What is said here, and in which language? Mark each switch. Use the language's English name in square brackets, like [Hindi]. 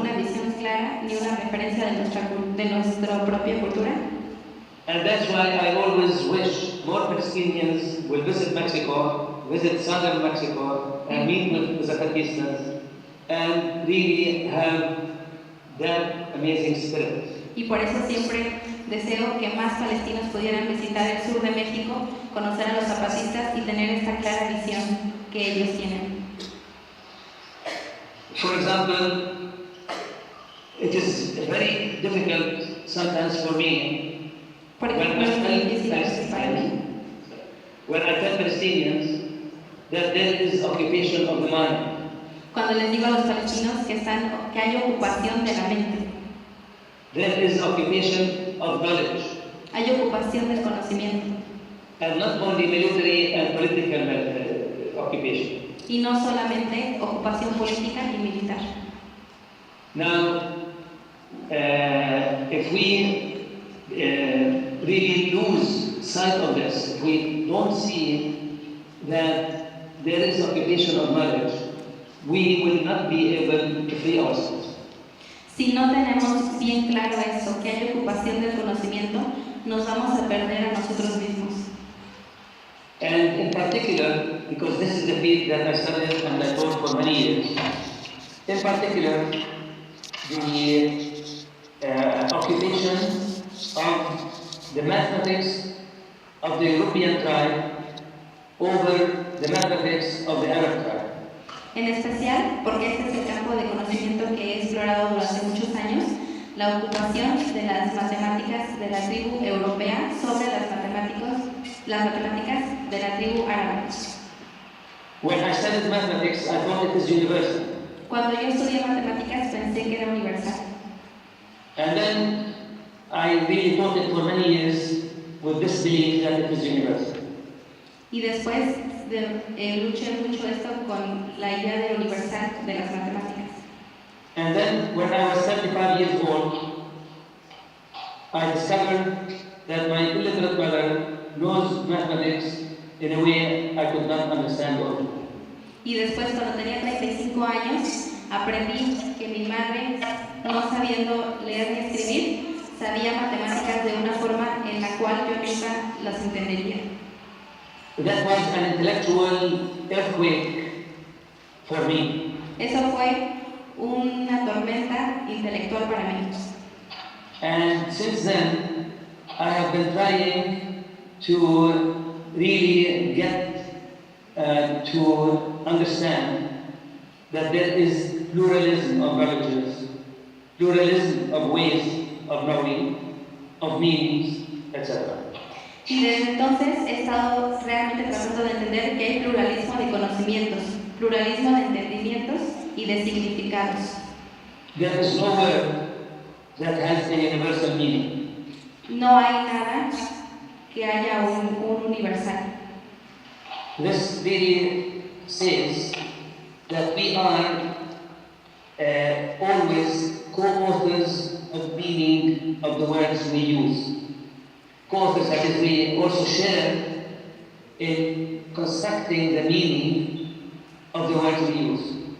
[Spanish] una visión clara ni una referencia de nuestra propia cultura. [English] And that's why I always wish more Palestinians will visit Mexico, visit southern Mexico, and meet with the Zapatistas, and really have that amazing spirit. [Spanish] Y por eso siempre deseo que más palestinos pudieran visitar el sur de México, conocer a los zapatistas y tener esta clara visión que ellos tienen. [English] For example, it is very difficult sometimes for me [Spanish] Por ejemplo, es muy difícil a veces para mí [English] when I tell Palestinians that there is occupation of the mind. [Spanish] cuando les digo a los palestinos que hay ocupación de la mente, [English] There is occupation of knowledge, [Spanish] hay ocupación del conocimiento, [English] and not only military and political occupation. [Spanish] y no solamente ocupación política y militar. [English] Now, if we really lose sight of this, if we don't see that there is occupation of knowledge, we will not be able to free ourselves. [Spanish] Si no tenemos bien claro eso, que hay ocupación del conocimiento, nos vamos a perder a nosotros mismos. [English] And in particular, because this is the field that I studied and I taught for many years, in particular, the occupation of the mathematics of the European tribe over the mathematics of the Arab tribe. [Spanish] En especial, porque este es el campo de conocimiento que he explorado durante muchos años, la ocupación de las matemáticas de la tribu europea sobre las matemáticas de la tribu árabe. [English] When I studied mathematics, I thought it is universal. [Spanish] Cuando yo estudié matemáticas pensé que era universal. [English] And then I really taught it for many years with this belief that it is universal. [Spanish] Y después luché mucho esto con la idea de universal de las matemáticas. [English] And then when I was 35 years old, I discovered that my illiterate mother knows mathematics in a way I could not understand all. [Spanish] Y después, cuando tenía 35 años, aprendí que mi madre, no sabiendo leer ni escribir, sabía matemáticas de una forma en la cual yo nunca las entendería. [English] That was an intellectual earthquake for me. [Spanish] Eso fue una tormenta intelectual para mí. [English] And since then, I have been trying to really get to understand that there is pluralism of religions, pluralism of ways of knowing, of meanings, etc. [Spanish] Y desde entonces he estado realmente tratando de entender que hay pluralismo de conocimientos, pluralismo de entendimientos y de significados. [English] There is no word that has a universal meaning. [Spanish] No hay nada que haya un universal. [English] This really says that we are always co-authors of meaning of the words we use. Co-authors, that is, we also share in constructing the meaning of the words we use.